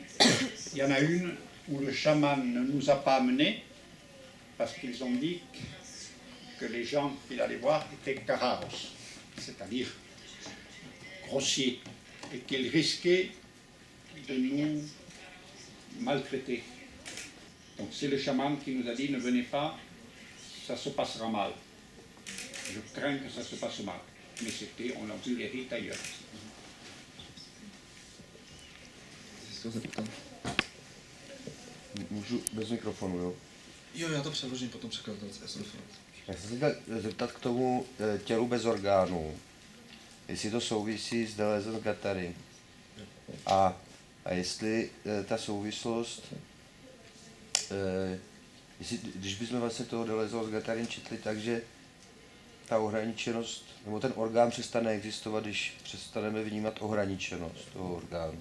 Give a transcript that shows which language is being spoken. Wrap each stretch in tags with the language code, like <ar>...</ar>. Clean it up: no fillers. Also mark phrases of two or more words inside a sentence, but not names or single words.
<fr>Il y en a une où le chaman ne nous a pas amenés parce qu'ils ont dit que les gens qu'il allait voir étaient cararos, c'est-à-dire grossiers, et qu'ils risquaient de nous maltraiter. Donc c'est le chaman qui nous a dit ne venez pas, ça se passera mal. je crains que ça se passe mal. Mais c'était, on a vu les rites ailleurs.</fr> <cs>Můžu bez mikrofonu, jo? Jo, já to přeložím potom překladatel. Já jsem se chtěl zeptat k tomu tělu bez orgánů, jestli to souvisí s</cs> <fr>Deleuze Guattari</fr> <cs>a jestli ta souvislost, jestli, když bychom vlastně toho</cs> <fr>Deleuze Guattari</fr> <cs>četli tak, že ta ohraničenost, nebo ten orgán přestane existovat, když přestaneme vnímat ohraničenost toho orgánu.</cs>